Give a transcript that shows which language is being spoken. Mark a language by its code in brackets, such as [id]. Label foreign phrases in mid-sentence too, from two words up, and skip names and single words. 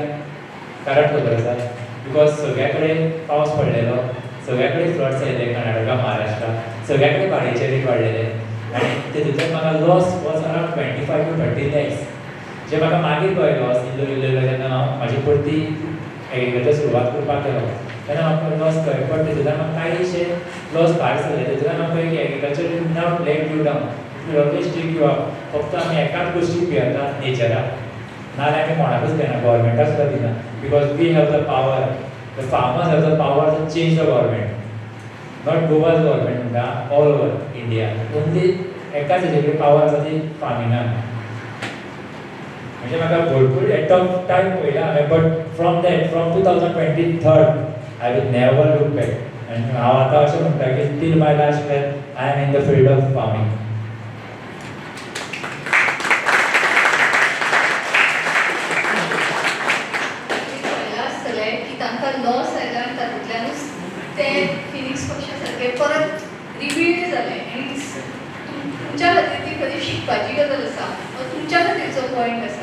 [kok] कारण खबर आसा, बिकॉज सगळ्या कडेन पावस पडलेलो, सगळ्या कडेन फ्लड्स आयले कर्नाटका महाराष्ट्रा, सगळ्या कडेन भाडयेचे रेट वाडलेले आनी तेतूंतल्यान म्हाका [en] loss was around 25 to 30 lakhs. [kok] जे म्हाका मागीर कळ्ळें लॉस इल्लो जेन्ना हांव म्हाजी परती एग्रीकल्चर सुरवात करपाक गेलो तेन्ना म्हाका लॉस कळ्ळें. बट तेतूंतल्यान म्हाका कांयशे लॉस भायर सरले. तेतूंतल्यान म्हाका कळ्ळें की [en] agriculture will not let you down, it will always take you up. [kok] फक्त आमी एकाच गोश्टीक भियेता, नेचराक. नाजाल्यार आमी कोणाकूच घेना, गव्हर्मेंटाक सुद्दां दिना. [en] because we have the power, the farmers have the power to change the government. not Goa's government म्हणटा, all over India. [kok] ओन्ली एकाच हेजे कडेन पावर आसा ती फार्मिंगान. म्हणजे म्हाका भरपूर [en] एट ऑफ टायम [kok] पळयला हांवें, [en] but from 2023 I will never look back. [kok] आनी हांव आतां अशें म्हणटा की [en] till my last breath I am in the field of farming. [kok] लॉस आयला आनी तातूंतल्यानूच ते फिनिक्स पक्षा सारके परत रिबिल्ड जाले. आनी तुमच्या खातीर ती खरी शिकपाची गजाल आसा, तुमच्या खातीरचो पॉयंट आसा.